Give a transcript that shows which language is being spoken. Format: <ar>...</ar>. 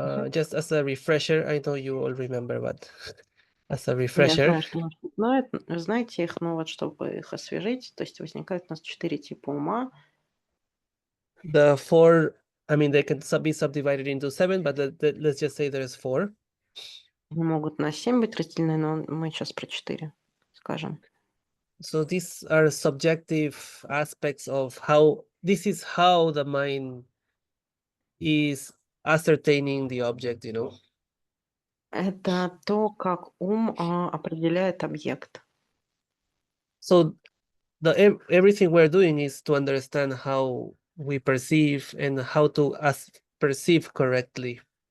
<en>Just as a refresher, I know you all remember, but as a</en> <ru>Я</ru> <en>refresher,</en> <ru>знаю, что наши знают, знаете их, но вот чтобы их освежить, то есть возникает у нас 4 типа ума.</ru> <en>the 4, I mean, they can be subdivided into 7, but let's just say there's 4.</en> <ru>Они могут на 7 быть разделены, но мы сейчас про 4 скажем.</ru> <en>So these are subjective aspects of how this is how the mind is ascertaining the object, you know.</en> <ru>Это то, как ум определяет объект.</ru> <en>So everything we're doing is to understand how we perceive and how to perceive correctly.</en>